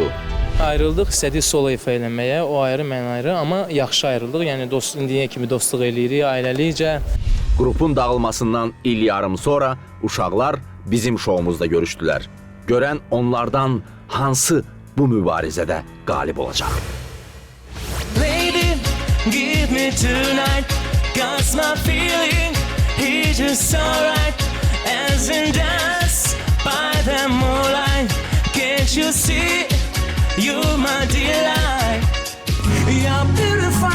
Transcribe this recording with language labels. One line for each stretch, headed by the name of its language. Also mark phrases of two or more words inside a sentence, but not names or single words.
Azerbaijani: Ayrıldıq, istədik solo ifa eləməyə, o ayrı, mən ayrı, amma yaxşı ayrıldıq. Yəni indiyə kimi dostluq eləyirik, ailəlikcə. Qrupun dağılmasından il yarım sonra uşaqlar bizim şoumuzda görüşdülər. Görən onlardan hansı bu mübarizədə qalib olacaq?
English: Lady, give me tonight, 'cause my feeling is just alright. As in dance by the moonlight, can't you see? You're my delight. You're beautiful.